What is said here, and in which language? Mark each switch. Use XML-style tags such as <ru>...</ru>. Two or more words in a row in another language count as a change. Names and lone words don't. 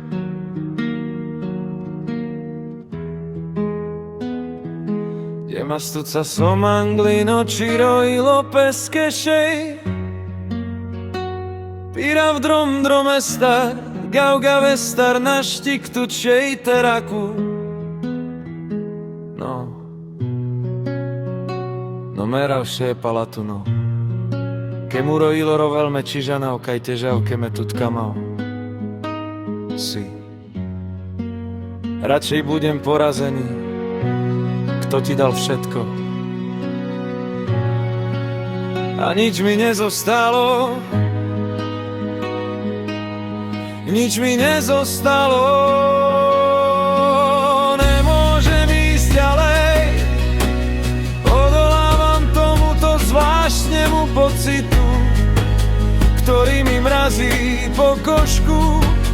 <rom>Mastuca somanglino ciroilo peskešej Pirav drom dromestar Gauga vestar naštik tučej teraku No merav še palatuno Kemuro iloro velme čižanao kaj težav keme tutkamao Si</rom> <sk>Radšej budem porazený Kto ti dal všetko A nič mi nezostalo Nič mi nezostalo Nemôžem ísť ďalej Odolávam tomuto zvláštnemu pocitu Ktorý mi mrazí pokožku</sk>